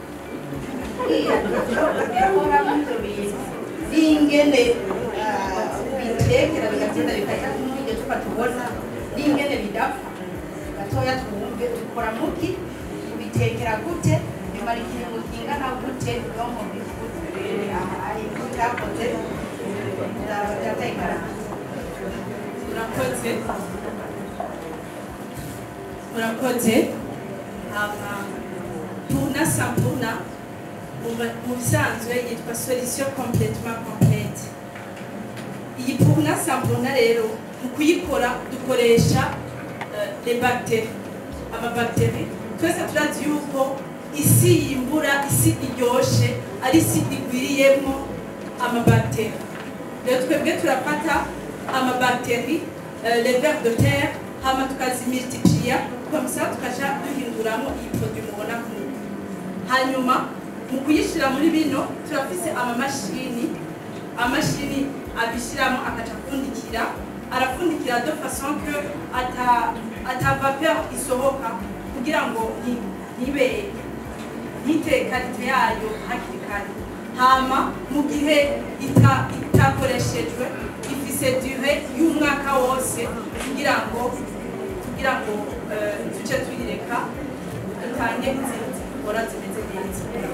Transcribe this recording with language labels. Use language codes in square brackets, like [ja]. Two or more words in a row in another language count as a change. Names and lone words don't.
[rn] yakora ibyo bintu n'ingene bitekera bigatinda bikajya nk'iryo tuba tubona n'ingene bidapfa gatoya twumve dukora muki ubitekera gute bimara ikiringo kingana gute no mu bifuza ari cyakoze ndatekara murakoze Purna Sampurna mu bisanzwe yitwa [fr] solution complètement complète. [rn] Iyi Purna Sampurna rero mu kuyikora dukoresha [fr] les bactéries [rn] amabactéries twese turazi yuko isi yimbura isi iryoshe ari isi igwiriyemo amabactéries. Rero twebwe turafata amabactéries [fr] les vers de terre [rn] hama tukazimultiplier [fr] comme ça [rn] tukaja duhinduramo iyi produit mubona kumwe. Hanyuma mu kuyishira muri bino turafise amamashini abishiramo akaca apfundikira arapfundikira [fr] de façon que [rn] ata vapeur isohoka kugira ngo ntibe nite kalite yayo hakiri kare. Hama mu gihe itakoreshejwe ifise durée y'umwaka wose kugira ngo tuce tuyireka itange izindi zikora zimeze neza.